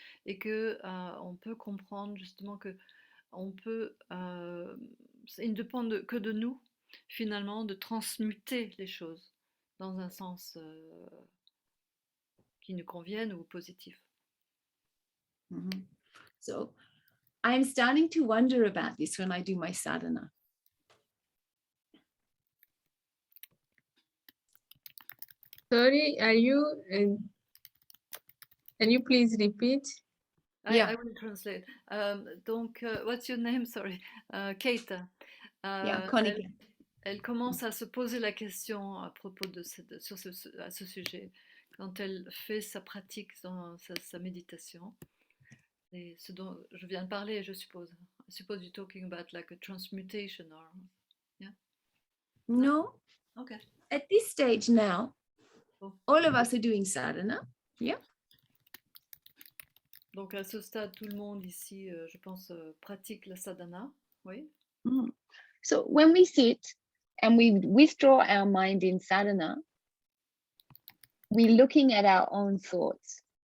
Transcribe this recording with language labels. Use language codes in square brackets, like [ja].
[fr] Et qu'on peut comprendre justement que on peut, il ne dépend que de nous, finalement, de transmuter les choses dans un sens qui nous convienne ou positif. Mm-hmm. [en] So I'm starting to wonder about this when I do my sadhana. Sorry, can you please repeat? I will translate. Donc, what's your name? Sorry, Keita. Kanika. [fr] Elle commence à se poser la question à propos de à ce sujet quand elle fait sa pratique, sa méditation. Et ce dont je viens de parler, je suppose. [en] I suppose you're talking about like a transmutation or, yeah? No. Okay. At this stage now, all of us are doing sadhana. Yeah. [fr] Donc à ce stade, tout le monde ici, je pense, pratique la sadhana. Oui. Mm. [en] So when we sit and we withdraw our mind in sadhana, we're looking at our own thoughts.